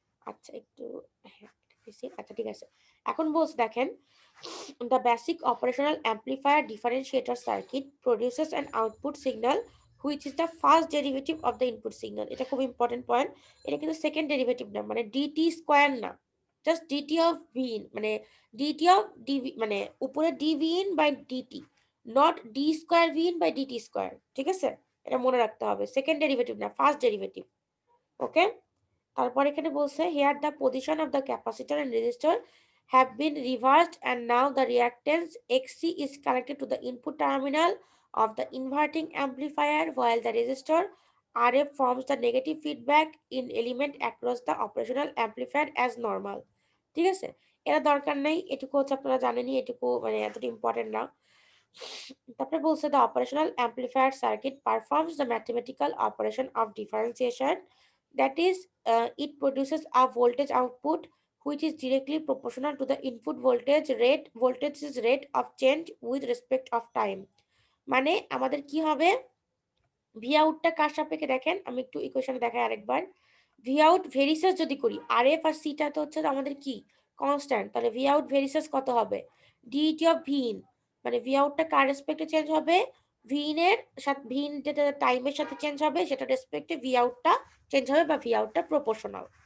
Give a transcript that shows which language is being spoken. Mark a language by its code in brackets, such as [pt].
[bn] আচ্ছা, একটু হ্যাঁ, আচ্ছা ঠিক আছে। এখন বলছি দেখেন, [en] the basic operational amplifier differentiator circuit produces an output signal which is the first derivative of the input signal. [bn] এটা খুব ইম্পর্টেন্ট পয়েন্ট। এটা কিন্তু সেকেন্ড ডেরিভেটিভ না, মানে ডিটি স্কোয়ার না, just DT of V in, মানে ডিটি অফ ডিভি, মানে উপরে DV in by DT, not D square V in by DT square. ঠিক আছে, এটা মনে রাখতে হবে, সেকেন্ড ডেরিভেটিভ না, ফার্স্ট ডেরিভেটিভ। ওকে, তারপর এখানে বলছে [en] here the position of the capacitor and resistor have been reversed and now the reactance XC is connected to the input terminal of the inverting amplifier while the resistor RF forms the negative feedback in element across the operational amplifier as normal. [bn] ঠিক আছে, এটা দরকার নেই, এটুকু হচ্ছে আপনারা জানেনই, এটুকু মানে এতটা ইম্পর্টেন্ট না। তারপরে বলছে [en] the operational amplifier circuit performs the mathematical operation of differentiation, that is it produces a voltage output which is directly proportional to the input voltage's rate of change with respect of time. [bn] মানে আমাদের কি হবে, V আউটটা কার সাপেক্ষে দেখেন, আমি একটু ইকুয়েশনে দেখাই আরেকবার। ভি আউট ভেরিসাস যদি করি, আর এফ আর সিটা তো হচ্ছে আমাদের কি কনস্ট্যান্ট, তাহলে ভি আউট ভেরিসাস কত হবে, ডিটি অফ ভি ইন, মানে ভি আউটটা কার রেসপেক্টে চেঞ্জ হবে, ভি ইন এর সাথে, ভি ইন যেটা টাইমের সাথে চেঞ্জ হবে সেটা রেসপেক্টে ভি আউটটা চেঞ্জ হবে, বা ভি আউটটা প্রপোর্শনাল।